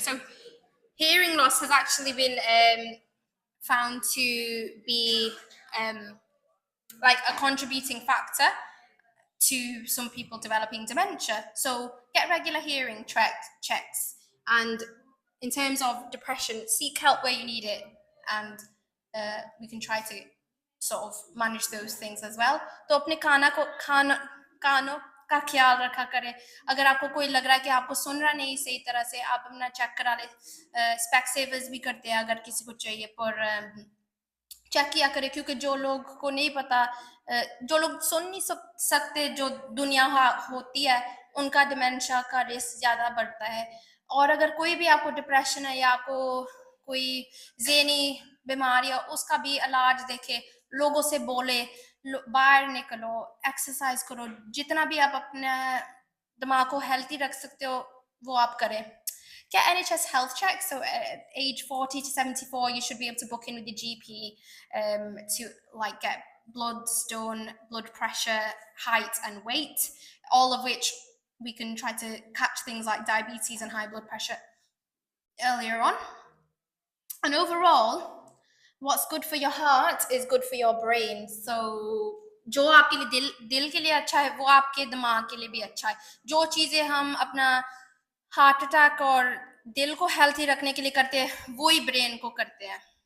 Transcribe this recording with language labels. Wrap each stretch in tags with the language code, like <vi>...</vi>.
<en>So hearing loss has actually been found to be like a contributing factor to some people developing dementia. So get regular hearing checks, and in terms of depression, seek help where you need it, and we can try to sort of manage those things as well.</en> <hi>तो अपने कानों का ख्याल रखा करें. अगर आपको कोई लग रहा है कि आपको सुन रहा नहीं सही तरह से, आप अपना चेक करा ले. स्पेक्सेवर्स भी करते हैं अगर किसी को चाहिए, पर चेक किया करें, क्योंकि जो लोग को नहीं पता, जो लोग सुन नहीं सकते, जो दुनिया होती है, उनका डिमेंशिया का रिस्क ज़्यादा बढ़ता है. और अगर कोई भी आपको डिप्रेशन है या आपको कोई ज़हनी बीमारी है, उसका भी इलाज देखे. लोगों से बोले, बाहर निकलो, एक्सरसाइज करो. जितना भी आप अपने दिमाग को हेल्थी रख सकते हो वो आप करें.</hi> <en>Get NHS health checks. So at age 40 to 74, you should be able to book in with your GP to like get blood, stone, blood pressure, height and weight, all of which we can try to catch things like diabetes and high blood pressure earlier on. And overall, what's good for your heart is good for your brain.</en> <hi>So जो आपके लिए दिल के लिए अच्छा है वो आपके दिमाग के लिए भी अच्छा है. जो चीजें हम अपना हार्ट अटैक और दिल को हेल्थी रखने के लिए करते हैं वो ही ब्रेन को करते हैं.</hi>